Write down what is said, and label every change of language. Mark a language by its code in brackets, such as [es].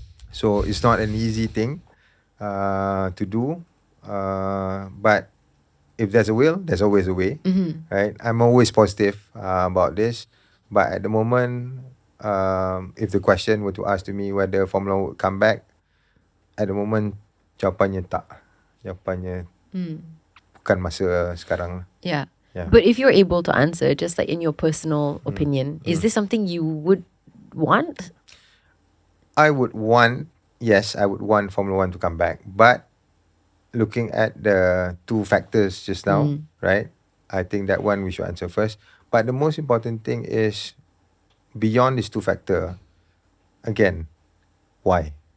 [en] So it's not an easy thing to do, but if there's a will, there's always a way, right? I'm always positive about this, but at the moment, if the question were to ask to me whether Formula would come back, at the moment [ms] jawapannya tak. Jawapannya bukan masa sekarang. [en] Yeah. Yeah. But if you're able to answer, just like in your personal opinion, is this something you would want? I would want Formula 1 to come back. But looking at the two factors just now, right? I think that one we should answer first. But the most important thing is, beyond these two factors, again, why?